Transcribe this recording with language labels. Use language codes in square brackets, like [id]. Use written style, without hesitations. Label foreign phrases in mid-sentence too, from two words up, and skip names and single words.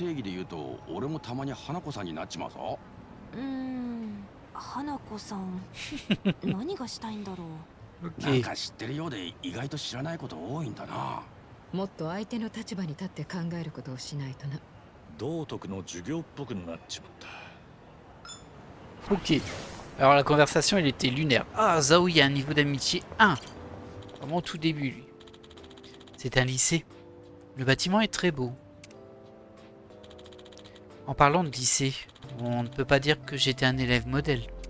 [ja] 定義で言うと俺もたまに花子さんになっちまうぞ。花子さん何がしたいんだろう。なん [fr] Ok. [ja] か知ってるようで意外と知らないこと多いんだな。もっと相手の立場に立って考えることをしないとな。道徳の授業っぽくなっちまった。 [fr] Ok. Alors la conversation, elle était lunaire. Ah, Zaoui a un niveau d'amitié 1. Vraiment au tout début, lui. C'est un lycée. Le bâtiment est très beau. En parlant de lycée, on ne peut pas dire que j'étais un élève modèle.